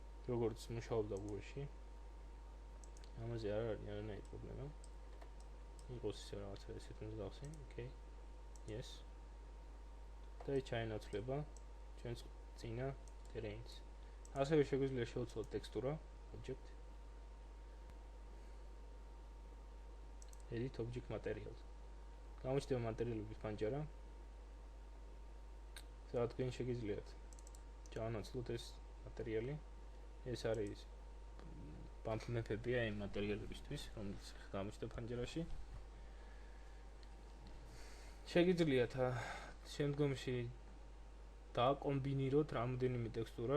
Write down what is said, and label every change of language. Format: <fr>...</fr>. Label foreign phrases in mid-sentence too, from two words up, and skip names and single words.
<ka>როგორც მუშაობდა Google-ში. ამაზე არ არის არანაირი პრობლემა. იყოს ისე რაღაცა ესეთ მსგავსი, okay. Yes. და ჩაენაცვლება ჩვენს წინა terrains. ასევე შეგვიძლია შევცვლოთ ტექსტურა,</ka> <en>object. Edit object materials.</en> <ka>გამოჩნდება მატერიალების პანჯარა. სადაც თქვენ შეგიძლიათ ჩაანაცვლოთ ეს მატერიალი. ეს არის</ka> <en>bump map-</en> <ka>ებია იმ მატერიალებისთვის, რომელიც გამოჩნდება პანჯარაში. შეგიძლიათ შემდგომში დააკომბინიროთ რამოდენიმე ტექსტურა.</ka>